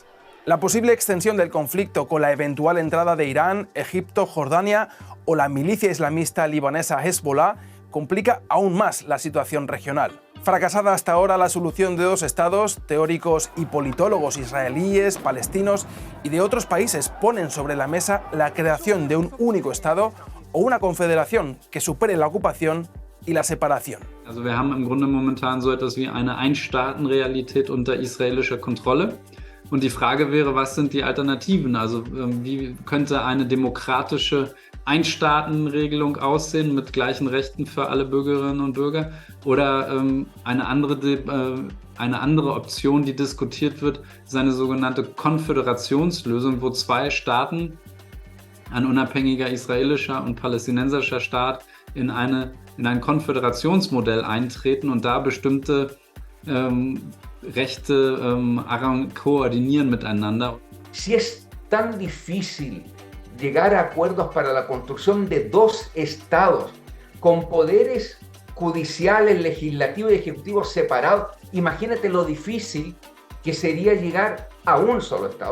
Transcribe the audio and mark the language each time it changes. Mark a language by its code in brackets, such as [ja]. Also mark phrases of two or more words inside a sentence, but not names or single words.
[es] La posible extensión del conflicto con la eventual entrada de Irán, Egipto, Jordania o la milicia islamista libanesa Hezbollah complica aún más la situación regional. Fracasada hasta ahora la solución de 2 estados, teóricos y politólogos israelíes, palestinos y de otros países ponen sobre la mesa la creación de un único estado o una confederación que supere la ocupación y la separación. [de] Also wir haben im Grunde momentan so etwas wie eine Einstaatenrealität unter israelischer Kontrolle. Und die Frage wäre, was sind die Alternativen? Also wie könnte eine demokratische Einstaatenregelung aussehen mit gleichen Rechten für alle Bürgerinnen und Bürger? Oder eine andere Option, die diskutiert wird, ist eine sogenannte Konföderationslösung, wo 2 Staaten, ein unabhängiger israelischer und palästinensischer Staat, in ein Konföderationsmodell eintreten und da bestimmte Rechte koordinieren miteinander. [es] Si es tan difícil llegar a acuerdos para la construcción de 2 estados con poderes judiciales, legislativos y ejecutivos separados, imagínate lo difícil que sería llegar a un solo estado.